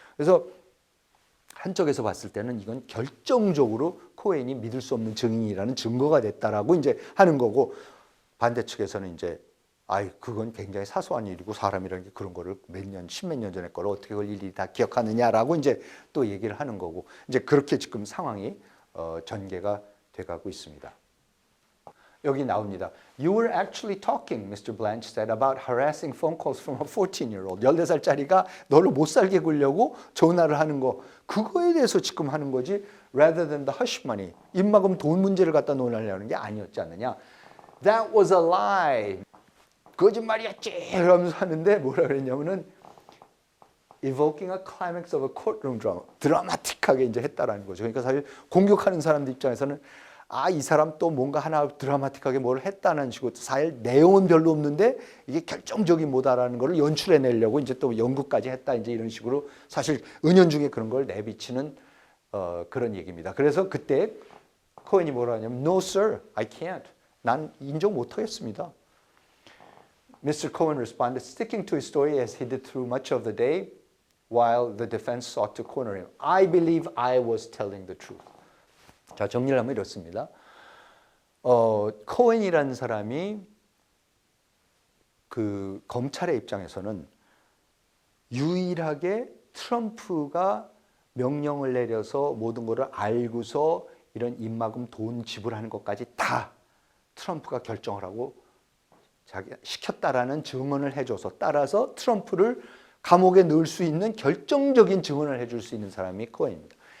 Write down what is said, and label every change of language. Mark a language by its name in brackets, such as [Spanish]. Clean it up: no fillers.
[Korean] 그래서 한쪽에서 봤을 때는 이건 결정적으로 코엔이 믿을 수 없는 증인이라는 증거가 됐다라고 이제 하는 거고, 반대측에서는 이제 그건 굉장히 사소한 일이고 사람이라는 게 그런 거를 십몇 년 전의 걸 어떻게 그걸 일일이 다 기억하느냐라고 이제 또 얘기를 하는 거고, 이제 그렇게 지금 상황이 전개가 돼가고 있습니다. 여기 나옵니다. [English] You were actually talking, Mr. Blanche said, about harassing phone calls from a 14-year-old. [Korean] 14살짜리가 너를 못 살게 굴려고 전화를 하는 거, 그거에 대해서 지금 하는 거지, [English] rather than the hush money. [Korean] 입막음 돈 문제를 갖다 논하려는 게 아니었지 않느냐. [English] That was a lie. [Korean] 거짓말이었지. 이러면서 하는데 뭐라 그랬냐면은 [English] evoking a climax of a courtroom drama. [Korean] 드라마틱하게 이제 했다라는 거죠. 그러니까 사실 공격하는 사람들 입장에서는 이 사람 또 뭔가 하나 드라마틱하게 뭘 했다는 식으로 사실 내용은 별로 없는데 이게 결정적인 뭐다라는 걸 연출해내려고 이제 또 연극까지 했다 이제 이런 식으로 사실 은연중에 그런 걸 내비치는 그런 얘기입니다. 그래서 그때 코엔이 뭐라 하냐면 [English] No sir, I can't. [Korean] 난 인정 못하겠습니다. Mr. [English] Cohen responded, sticking to his story as he did through much of the day while the defense sought to corner him. I believe I was telling the truth. [Korean] 자, 정리를 하면 이렇습니다. 코엔이라는 사람이 그 검찰의 입장에서는 유일하게 트럼프가 명령을 내려서 모든 것을 알고서 이런 입막음 돈 지불하는 것까지 다 트럼프가 결정을 하고 자기 시켰다라는 증언을 해줘서 따라서 트럼프를 감옥에 넣을 수 있는 결정적인 증언을 해줄 수 있는 사람이 코엔입니다.